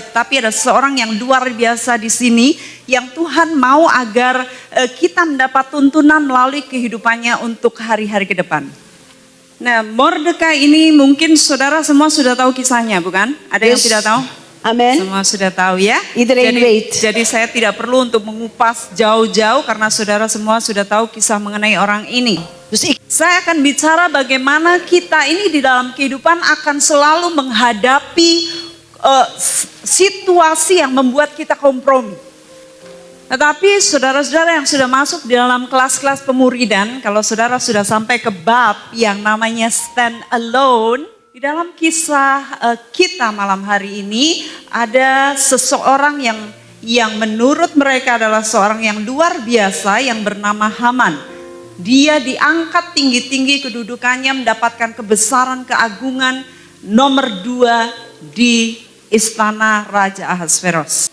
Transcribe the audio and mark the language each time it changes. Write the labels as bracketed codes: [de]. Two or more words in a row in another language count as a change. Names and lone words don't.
[id] Tapi ada seorang yang luar biasa di sini yang Tuhan mau agar kita mendapat tuntunan melalui kehidupannya untuk hari-hari ke depan. Nah, Mordekai ini mungkin saudara semua sudah tahu kisahnya, bukan? Ada yang tidak tahu? Amen. Semua sudah tahu ya? [nl] Iedereen weet. [id] Jadi saya tidak perlu untuk mengupas jauh-jauh karena saudara semua sudah tahu kisah mengenai orang ini. Dus Saya akan bicara bagaimana kita ini di dalam kehidupan akan selalu menghadapi situasi yang membuat kita kompromi. Tetapi saudara-saudara yang sudah masuk di dalam kelas-kelas pemuridan, kalau saudara sudah sampai ke bab yang namanya [en] stand alone, [id] di dalam kisah kita malam hari ini ada seseorang yang menurut mereka adalah seorang yang luar biasa yang bernama Haman. Dia diangkat tinggi-tinggi kedudukannya, mendapatkan kebesaran, keagungan nomor 2 di istana Raja Ahasveros.